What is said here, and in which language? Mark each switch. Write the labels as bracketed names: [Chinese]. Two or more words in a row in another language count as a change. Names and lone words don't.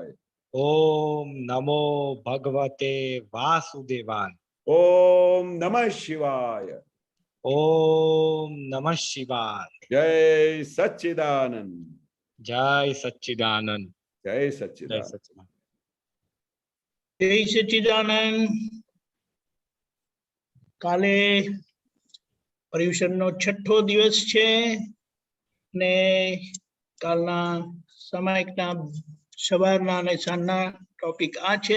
[Sanskrit] ओम नमो भगवते वासुदेवाय। ओम नमः शिवाय। ओम नमः शिवाय। जय सच्चिदानंद। जय सच्चिदानंद। जय जय सच्चिदानंद। सच्चिदानंद। [Gujarati] જય સચ્ચિદાનંદ. કાલે પર્યુષણનો 6થો દિવસ છે ને કાલના સામાયિકના સવારના અને સાંજના ટોપિક આ છે.